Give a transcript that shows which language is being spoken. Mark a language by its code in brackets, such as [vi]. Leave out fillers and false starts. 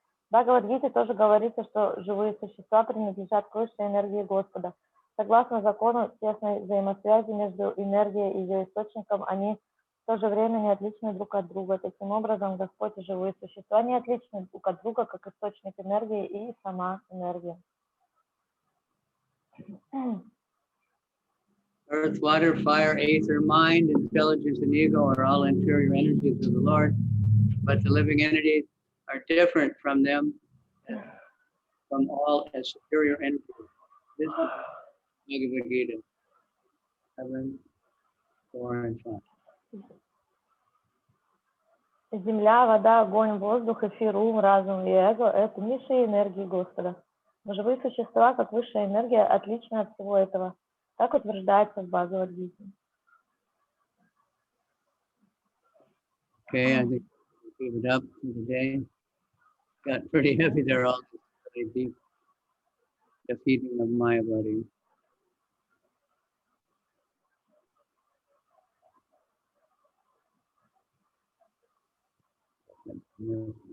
[ru] Бхагавад-гите тоже говорится, что живые существа принадлежат к высшей энергии Господа. Согласно закону тесной взаимосвязи между энергией и ее источником, они в то же время не отличны друг от друга. Таким образом, Господь и живые существа не отличны друг от друга, как источник энергии и сама энергия. [en] Earth, water, fire, ether, mind, intelligence, and ego are all inferior energies of the Lord, but the living entities are different from them, from all as superior entities. This is Bhagavad Gita 7, 4, and 5. [ru] Земля, вода, огонь, воздух, эфир, ум, разум и эго – это низшие энергии Господа. Но живые существа, как высшая энергия, отличны от всего этого. Так утверждается в Бхагавад-гите. [en] Okay, I think we'll keep it up for today. Got pretty heavy there, all this really deep defeating of Maya body.